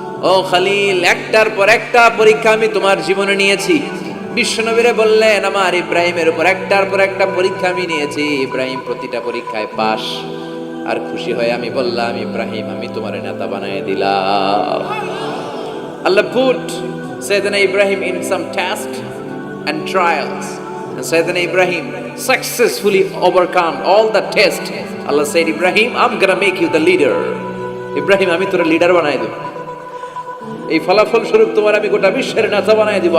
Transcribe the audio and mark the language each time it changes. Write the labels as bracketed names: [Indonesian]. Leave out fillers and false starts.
[Bangla] ও খলিল, একটার পর একটা পরীক্ষা আমি তোমার জীবনে নিয়েছি। বিশ্বনবীরে বললেন আমার ইব্রাহিমের উপর একটার পর একটা পরীক্ষা আমি নিয়েছি, ইব্রাহিম প্রতিটা পরীক্ষায় পাস। আর খুশি হয়ে আমি বললাম, ইব্রাহিম আমি তোমার নেতা বানিয়ে দিলাম। [English] Allah put Sayyidina Ibrahim in some tests and trials, and Sayyidina Ibrahim successfully overcome all the tests. Allah said, Ibrahim, I'm gonna make you the leader. [Bangla] Ibrahim আমি তোর লিডার বানাই দেব, এই ফলাফল স্বরূপ তোমার আমি গোটা বিশ্বের নেতা বানাই দিব।